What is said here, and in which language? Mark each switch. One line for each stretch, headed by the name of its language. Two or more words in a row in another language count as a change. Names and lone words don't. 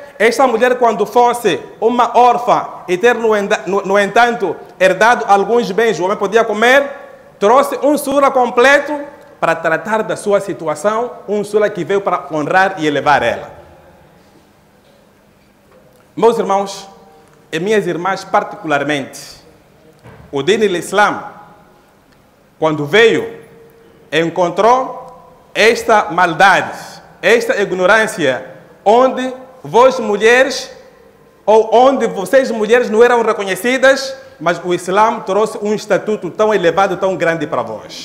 Portuguese: Esta mulher, quando fosse uma órfã e ter, no entanto, herdado alguns bens, o homem podia comer. Trouxe um sura completo para tratar da sua situação, um sura que veio para honrar e elevar ela. Meus irmãos e minhas irmãs, particularmente, o
Arabic: دين الإسلام,
Portuguese: quando veio, encontrou esta maldade, esta ignorância, onde vós mulheres, ou onde vocês mulheres não eram reconhecidas, mas o Islã trouxe um estatuto tão elevado, tão grande para vós.